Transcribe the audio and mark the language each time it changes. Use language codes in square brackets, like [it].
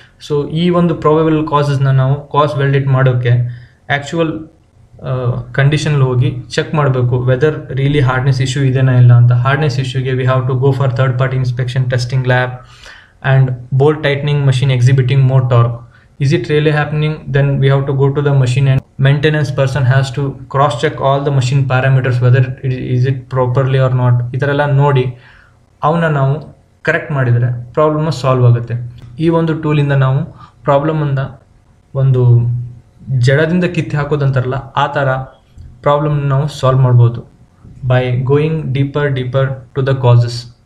[kn] So ಈ ಒಂದು probable ಕಾಸಸ್ನ ನಾವು ಕಾಸ್ ವೆಲ್ಡೇಟ್ ಮಾಡೋಕ್ಕೆ ಆ್ಯಕ್ಚುವಲ್ ಕಂಡೀಷನ್ ಹೋಗಿ ಚೆಕ್ ಮಾಡಬೇಕು [en] whether really hardness issue [kn] ಇದೆನಾ ಇಲ್ಲ ಅಂತ. [en] Hardness ಇಶ್ಯೂಗೆ we have to go for third party inspection, testing lab and bolt tightening machine exhibiting more torque. Is it really happening? Then we have to go to the machine and maintenance person has to cross check all the machine parameters whether is it properly or not. [kn] ಇದರೆಲ್ಲ ನೋಡಿ ಅವನ್ನ ನಾವು correct ಮಾಡಿದರೆ problem solve ಆಗುತ್ತೆ. ಈ ಒಂದು ಟೂಲಿಂದ ನಾವು ಪ್ರಾಬ್ಲಮನ್ನು ಒಂದು ಜಡದಿಂದ ಕಿತ್ತು ಹಾಕೋದಂತಾರಲ್ಲ ಆ ಥರ ಪ್ರಾಬ್ಲಮ್ನ ನಾವು ಸಾಲ್ವ್ ಮಾಡ್ಬೋದು [en] By going deeper to the causes.